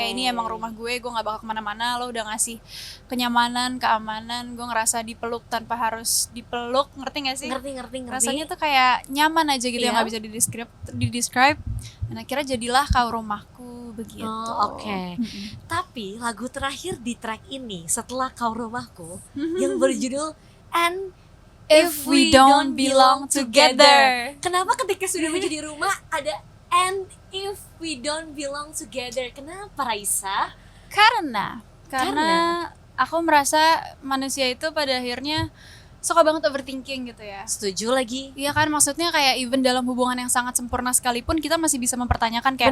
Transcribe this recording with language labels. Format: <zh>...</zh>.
<id>oke ini emang rumah gue gak bakal kemana-mana, lo udah ngasih kenyamanan, keamanan, gue ngerasa dipeluk tanpa harus dipeluk, ngerti gak sih? Ngerti. Rasanya tuh kayak nyaman aja gitu, yang Iya. gak bisa di-describe. Dan akhirnya jadilah kau rumahku begitu. Oh, oke. Tapi lagu terakhir di track ini setelah Kau Rumahku yang berjudul And</id> <en>If we don't belong together.</en> <id>Kenapa ketika sudah menjadi rumah ada</id> <en>And if we don't belong together?</en> <id>Kenapa Raisa? Karena aku merasa manusia itu pada akhirnya suka banget overthinking gitu ya. Setuju lagi. Iya kan, maksudnya kayak even dalam hubungan yang sangat sempurna sekalipun kita masih bisa mempertanyakan kayak</id>